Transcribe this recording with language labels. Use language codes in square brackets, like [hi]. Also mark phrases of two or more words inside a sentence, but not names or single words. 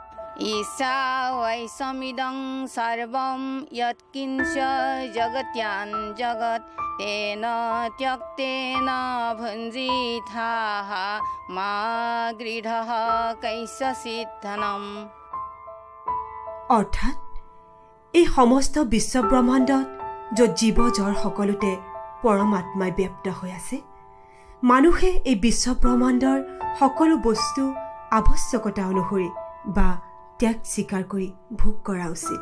[sa] ईशा वैसमिदं सर्वं यत्किंच जगत्यां जगत् तेन त्यक्तेन भुञ्जीथाः मा गृढः कैशसिद्धनम्। [as] অৰ্থাৎ এই সমস্ত বিশ্বব্ৰহ্মাণ্ডত য'ত জীৱ জড় সকলোতে পৰমাত্মাই ব্যপ্ত হৈ আছে, মানুহে এই বিশ্বব্ৰহ্মাণ্ডৰ সকলো বস্তু আৱশ্যকতা অনুসৰি বা ত্যাগ স্বীকাৰ কৰি ভোগ কৰা উচিত।